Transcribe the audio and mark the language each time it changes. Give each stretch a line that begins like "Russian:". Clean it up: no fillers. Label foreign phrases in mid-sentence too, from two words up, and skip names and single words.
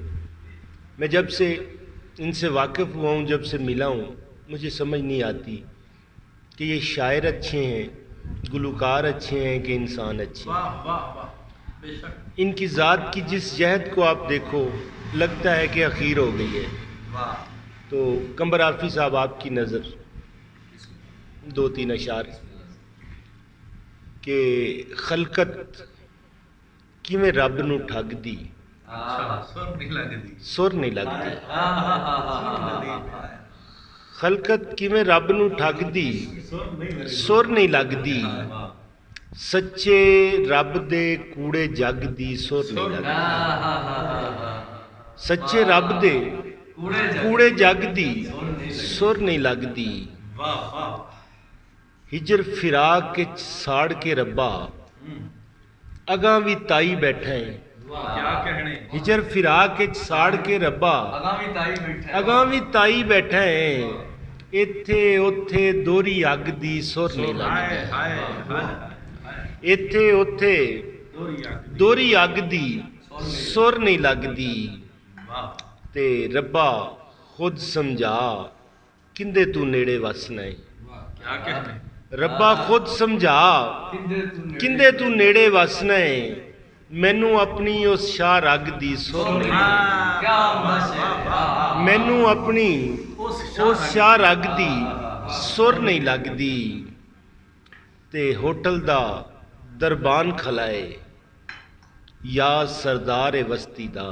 Urdu: میں جب سے ان سے واقف ہوا ہوں، جب سے ملا ہوں، مجھے سمجھ نہیں آتی کہ یہ شاعر اچھے ہیں، گلوکار اچھے ہیں کہ انسان اچھے ہیں۔ ان کی ذات کی جس جہت کو آپ دیکھو لگتا ہے کہ اخیر ہو گئی ہے۔ تو قمبر عارفی صاحب آپ کی نظر دو تین اشعار کہ
Punjabi: خلقت کیویں رب نو ٹھگ دی، سر نہیں لگتی، خلقت کیویں رب نو ٹھگ دی، سر نہیں لگدی، سچے رب دے کوڑے جگ دی سر نہیں لگدی، سچے رب دے کوڑے جگ دی سر نہیں لگدی۔ ہجر فراق وچ ساڑ کے ربا اگاں وی تائی بیٹھا ہے، ہجر فراق وچ ساڑ کے ربا اگاں وی تائی بیٹھا ہے، ایتھے اوتھے دوری اگ دی سر نہیں لگدی، ایتھے اوتھے دوری اگ دی سر نہیں لگدی۔ تے ربا خود سمجھا کندے تو نیڑے وسنا ہے، ਰੱਬਾ ਖੁਦ ਸਮਝਾ ਕਿੰਦੇ ਤੂੰ ਨੇੜੇ ਵਸਣਾ ਏ, ਮੈਨੂੰ ਆਪਣੀ ਉਸ ਸ਼ਾਹ ਰਗ ਦੀ ਸੁਰ ਨਹੀਂ ਲੱਗਦੀ, ਮੈਨੂੰ ਆਪਣੀ ਉਸ ਸ਼ਾਹ ਰਗ ਦੀ ਸੁਰ ਨਹੀਂ ਲੱਗਦੀ। ਤੇ ਹੋਟਲ ਦਾ ਦਰਬਾਨ ਖਲਾਏ ਯਾ ਸਰਦਾਰ ਏ ਵਸਤੀ ਦਾ,